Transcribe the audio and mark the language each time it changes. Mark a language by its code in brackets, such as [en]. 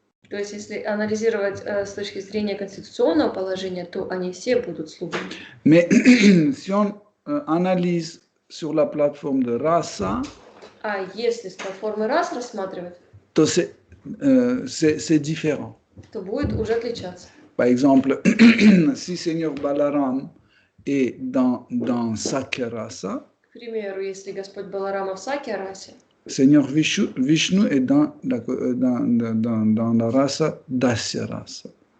[ru] То есть, если анализировать с точки зрения конституционного положения, то они все будут слугами. [fr] Mais si on analyse sur la plateforme de rasa, [ru] А если с платформы раз рассматривать, то [fr] c'est différent. [ru] то будет уже отличаться. [fr] Par exemple, si Seigneur Balaram est dans Sakya rasa, [ru] К примеру, если Господь Баларама в Сакья-расе, [fr] Seigneur Vishnu est dans la rasa Dasya rasa.